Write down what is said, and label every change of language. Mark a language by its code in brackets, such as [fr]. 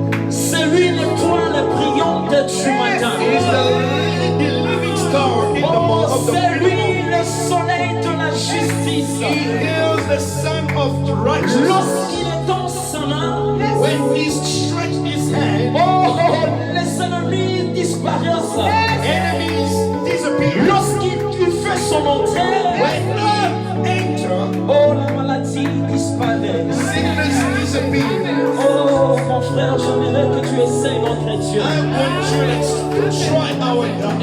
[fr] C'est lui l'étoile brillante du matin. [en] He's the living star in the Oh, of the [fr] c'est lui [en] morning. [fr] le soleil de la justice. [en] He is the son of righteousness. [fr] Lorsqu'il est dans sa main, [en] When he stretched his hand, [fr] oh, les ennemis disparaissent. [en] enemies disappear. [fr] Lorsqu'il fait son entrée, [en] When he enters, [fr] oh, la maladie disparaît. [en] sickness disappears. [fr] Oh, mon frère, j'aimerais que tu essayes notre Dieu. [en] I want you to try our God.